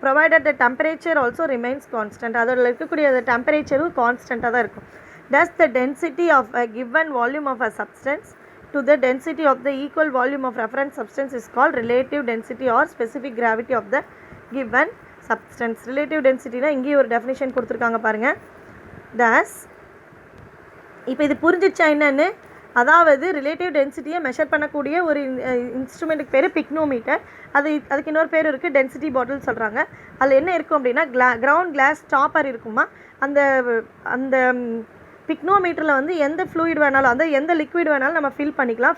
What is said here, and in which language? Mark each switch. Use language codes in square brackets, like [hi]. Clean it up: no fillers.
[en] provided the temperature also remains constant, [ta] அதோட இருக்கக்கூடிய அந்த டெம்பரேச்சரும் கான்ஸ்டண்ட்டாக தான் இருக்கும். [en] Thus the density of a given volume of a substance to the density of the equal volume of reference substance is called relative density or specific gravity of the given substance. [ta] Relative density na inge ஒரு definition கொடுத்திருக்காங்க பாருங்க. Thus இப்போ இது புரிஞ்சிச்சா என்னன்னு, அதாவது relative டென்சிட்டியை measure பண்ணக்கூடிய ஒரு இன்ஸ்ட்ருமெண்ட்டுக்கு பேர் பிக்னோமீட்டர். அதுக்கு இன்னொரு பேர் இருக்குது டென்சிட்டி பாட்டில் சொல்கிறாங்க. அதில் என்ன இருக்கும் அப்படின்னா, கிரவுண்ட் கிளாஸ் ஸ்டாப்பர் இருக்குமா, அந்த பிக்னோமீட்டரில் வந்து எந்த ஃப்ளூயிட் வேணாலும், அந்த எந்த லிக்விட் வேணாலும் நம்ம ஃபில் பண்ணிக்கலாம்.